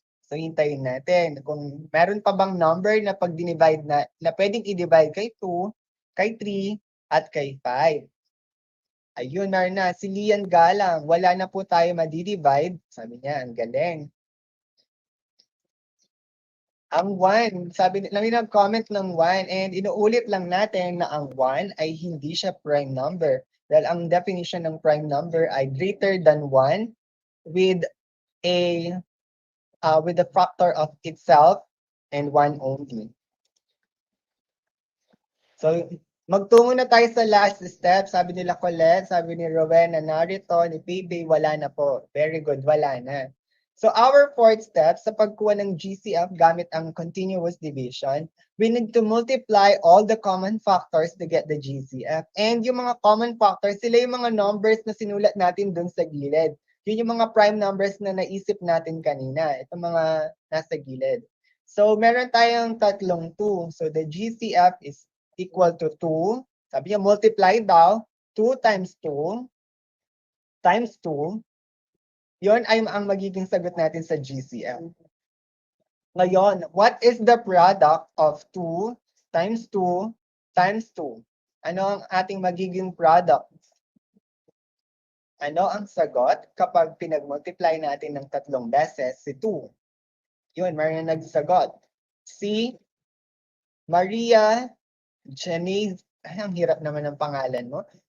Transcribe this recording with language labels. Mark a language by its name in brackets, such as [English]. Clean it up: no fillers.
[Filipino] So, hintayin natin. Kung meron pa bang number na pag dinivide na pwedeng i-divide kay 2, kay 3, at kay 5. Ayun, meron na. Si Lian Galang, wala na po tayo ma-divide. Sabi niya, ang galing. Ang 1, sabi nila, may nag-comment ng 1, and inuulit lang natin na ang 1 ay hindi siya prime number. Dahil ang [English] definition ng prime number ay greater than 1 with the factor of itself and 1 only. [Filipino] So, magtungo na tayo sa last step. Sabi nila Colette, sabi ni Rowena, narito, ni PB, wala na po. [English] Very good, [Filipino] wala na. [English] So, our fourth step [Filipino] sa pagkuha ng GCF gamit ang [English] continuous division, we need to multiply all the common factors to get the GCF. [Filipino] And yung mga common factors, sila yung mga numbers na sinulat natin dun sa gilid. Yun yung mga prime numbers na naisip natin kanina. Ito mga nasa gilid. So, meron tayong tatlong 2. So, [English] the GCF is equal to 2. [Filipino] Sabi niya, multiply daw. 2 times 2 times 2. Yun ay ang magiging sagot natin sa GCF. Ngayon, [English] what is the product of 2 times 2 times 2? [Filipino] Ano ang ating magiging product? Ano ang sagot kapag pinag-multiply natin ng tatlong beses si 2? Yun, meron na nagsagot. Si Maria Janice, ay, ang hirap naman ng pangalan mo.